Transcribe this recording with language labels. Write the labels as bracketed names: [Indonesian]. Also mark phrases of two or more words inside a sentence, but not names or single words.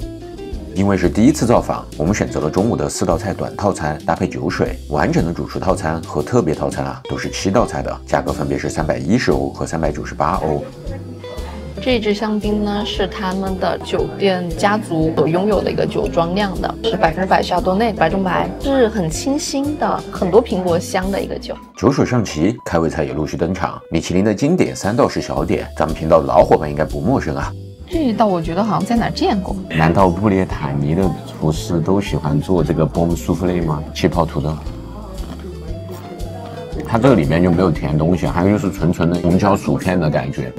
[Chinese] 因為是第一次造訪，我們選擇了中午的4道菜短套餐搭配酒水，完整的主廚套餐和特別套餐啊都是7道菜的，價格分別是310歐和398歐。這支香檳呢是他們的酒店家族所擁有的一個酒莊釀的，是100%夏多內白中白，是很清新的，很多蘋果香的一個酒。酒水上齊，開胃菜也陸續登場。米其林的經典3道式小點，咱們頻道的老夥伴應該不陌生啊。這一道我覺得好像在哪兒見過。難道布列塔尼的廚師都喜歡做這個 [French] pomme soufflé [Chinese] 嗎？氣泡土豆。它這個裡面就沒有甜東西，還有就是純的紅椒薯片的感覺。